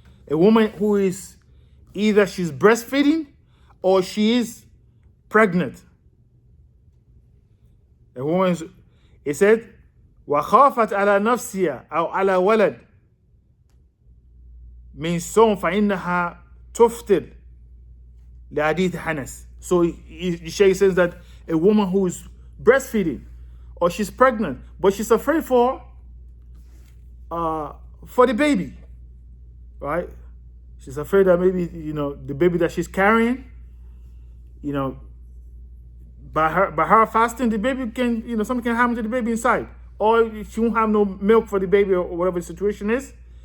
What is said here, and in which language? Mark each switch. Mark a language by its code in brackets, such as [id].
[en] A woman who is either she's breastfeeding or she is pregnant. A woman, it said, [ar] وخافت على نفسها أو على ولد من صوم فإنها تفطر لحديث حنس. [en] So the Shaykh says that a woman who is breastfeeding or she's pregnant, but she's afraid for the baby, right? She's afraid that maybe, the baby that she's carrying, by her fasting, the baby can, something can happen to the baby inside, or she won't have no milk for the baby, or whatever the situation is.